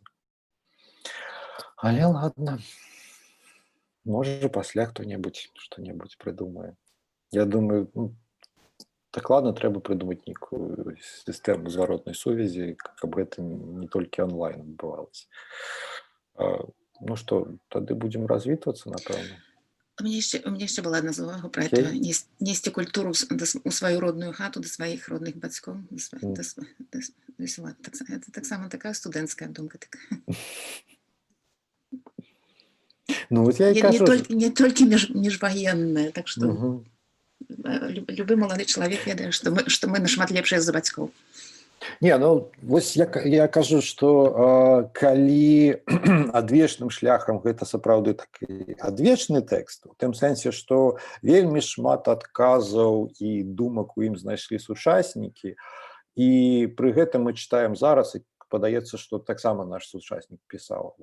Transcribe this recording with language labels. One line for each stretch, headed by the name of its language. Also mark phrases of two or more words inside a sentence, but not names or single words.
Belarusian: Але ладно, можа пасля хто-небудзь што-небудзь прыдумае. Я думаю, дакладна трэба прыдумаць нейкую сістэму зваротнай сувязі, каб гэта не толькі онлайн адбывалася. Ну што, тады будзем развітвацца, напэўна.
Russian: У меня еще была одна увага про это. Нести культуру у свою родную хату,
Belarusian: до своих родных бацькоў. Это таксама такая студэнцкая думка. Ну,
Russian: вот я и кажу, не только межвоенная, так что
Belarusian: любы малады чалавек ведае, што мы нашмат лепшыя за бацькоў. Не, ну вось я кажу, што калі адвечным шляхам гэта сапраўды такі адвечны тэкст, у тым сэнсе, што вельмі шмат адказаў і думак у ім знайшлі сучаснікі, і пры гэтым мы чытаем зараз, і падаецца, што таксама наш сучаснік пісаў.